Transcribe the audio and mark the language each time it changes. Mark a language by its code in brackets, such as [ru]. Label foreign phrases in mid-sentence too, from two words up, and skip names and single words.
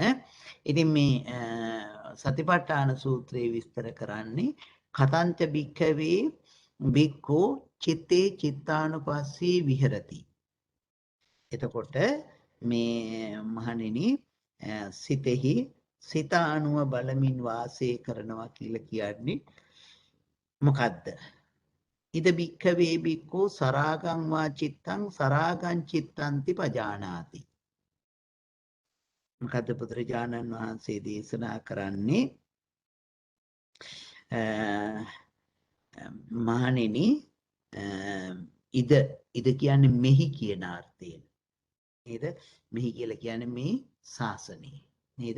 [si] ඉතින් මේ සතිපට්ඨාන සූත්‍රයේ විස්තර කරන්නේ [pi] කතංච භික්ඛවේ භික්ඛු චිත්තේ චිත්තානුපස්සී විහෙරති. [si] එතකොට මේ මහණෙනි සිතෙහි සිත අනුව බලමින් වාසය කරනවා කියලා කියන්නේ මොකද්ද? [pi] ඉද භික්ඛවේ භික්ඛු සරාගං වා චිත්තං සරාගං චිත්තන්ති පජානාති. [si] මොකද්ද බුදුරජාණන් වහන්සේ දේශනා කරන්නේ? මහණෙනි ඉද කියන්නේ මෙහි කියන අර්ථයෙන් නේද? මෙහි කියලා කියන්නේ මේ ශාසනය නේද?